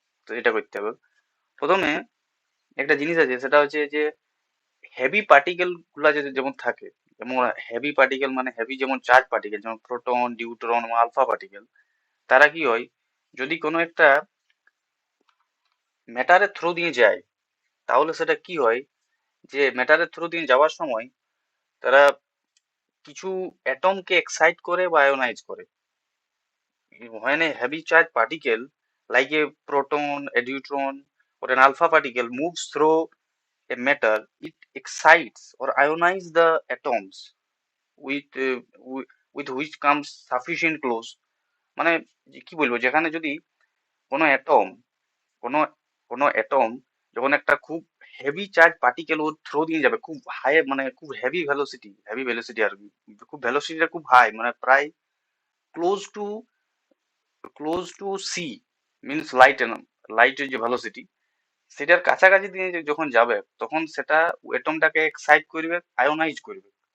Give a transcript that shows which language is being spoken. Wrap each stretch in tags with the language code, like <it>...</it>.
<bn>তো এটা করতে হবে প্রথমে। একটা জিনিস আছে, সেটা হচ্ছে যে হেভি পার্টিকেল গুলা যদি যেমন থাকে, যেমন হেভি পার্টিকেল মানে হেভি যেমন চার্জ পার্টিকেল, যেমন প্রোটন, নিউট্রন বা আলফা পার্টিকেল, তারা কি হয়, যদি কোনো একটা ম্যাটারের থ্রু দিয়ে যায়, তাহলে সেটা কি হয়, যে ম্যাটারের থ্রু দিয়ে যাওয়ার সময় তারা কিছু অ্যাটমকে এক্সাইট করে বা আয়োনাইজ করে।</bn> <en>When a heavy charged particle like a proton, a neutron, or an alpha particle moves through a matter, it excites or ionizes the atoms with, with which comes sufficient close.</en> <bn>মানে কি বলবো, যেখানে যদি কোনো atom কোনো কোনো atom যখন একটা খুব হেভি চার্জ পার্টিকেল ওর থ্রো দিয়ে যাবে, খুব হাই মানে খুব হেভি ভেলোসিটি আর কি, খুব ভেলোসিটিটা খুব হাই, মানে প্রায় ক্লোজ টু সি, মিনস লাইটের যে ভেলোসিটি, সেটার কাছাকাছি দিয়ে যখন যাবে, তখন সেটা অ্যাটমটাকে এক্সাইট করবে, আয়োনাইজ করবে।</bn>